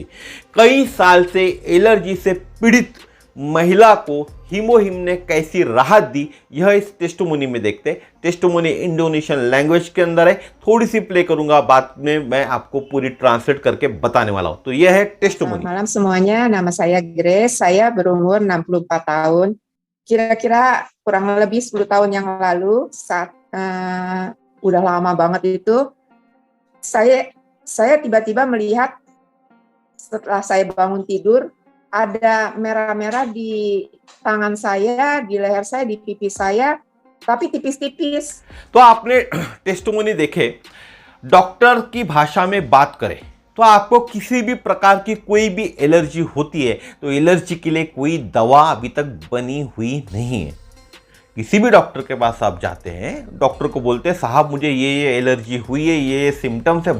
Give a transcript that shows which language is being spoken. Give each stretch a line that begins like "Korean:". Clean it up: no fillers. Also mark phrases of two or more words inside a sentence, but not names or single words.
Hindi: कई साल से एलर्जी से पीड़ित महिला को हीमोहीम ने कैसी राहत दी, यह इस टेस्टिमोनी में देखते हैं। टेस्टिमोनी
English: Indonesian language
Hindi: के अंदर है, थोड़ी सी प्ले करूंगा, बाद में मैं आपको पूरी ट्रांसलेट करके बताने वाला हूं। तो यह है टेस्टिमोनी।
Indonesian: Malam semuanya, nama saya Grace, saya berumur 64 tahun. Kira-kira kurang lebih 10 tahun yang lalu, saat udah lama banget itu, saya tiba-tiba melihat setelah saya bangun tidur, ada merah-merah di tangan saya, di leher saya, di pipi saya, tapi tipis-tipis.
Hindi: तो आपने टेस्टिमोनी देखे, डॉक्टर की भाषा में बात करें तो आपको किसी भी प्रकार की कोई भी एलर्जी होती है तो एलर्जी के लिए कोई दवा अभी तक बनी हुई नहीं है। किसी भी डॉक्टर के पास आप जाते हैं, डॉक्टर को बोलते हैं साहब मुझे ये एलर्जी हुई है, ये सिम्टम्स है।